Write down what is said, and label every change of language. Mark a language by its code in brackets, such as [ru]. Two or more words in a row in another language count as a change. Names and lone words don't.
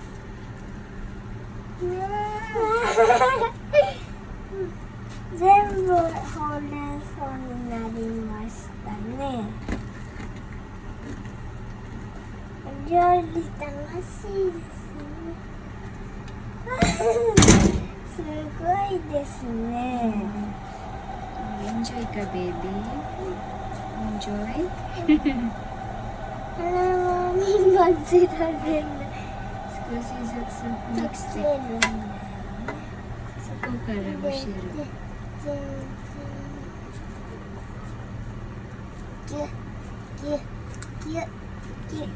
[ja] 全部ほうれん草になりましたね。こ料理楽しいですね。すごいですね。 [en] Enjoy ka, baby? Enjoy? [ja] あら、もみ混ぜられない。少しずつミックス溶けでるんだよね。そこからむしる。ギュッギュッギュッギュッギュッ。